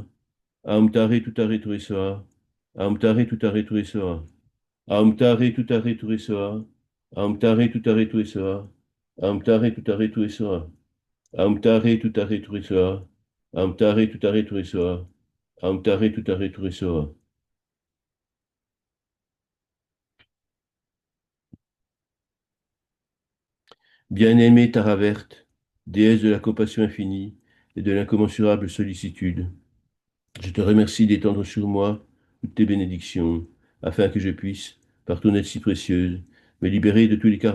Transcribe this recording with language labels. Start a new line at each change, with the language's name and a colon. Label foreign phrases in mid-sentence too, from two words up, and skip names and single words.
Sanskrit: ओम तारे तुत्तारे तुरेसोहा। ओम तारे तुत्तारे तुरेसोहा. ओम तारे तुत्तारे तुरेसोहा। ओम तारे तुत्तारे तुरेसोहा. ओम तारे तुत्तारे तुरेसोहा। ओम तारे तुत्तारे तुरेसोहा. ओम तारे तुत्तारे तुरेसोहा। ओम तारे तुत्तारे तुरेसोहा.
French: Bien-aimée Tara Verte, déesse de la compassion infinie et de l'incommensurable sollicitude, je te remercie d'étendre sur moi toutes tes bénédictions, afin que je puisse, par ton aide si précieuse, me libérer de tous les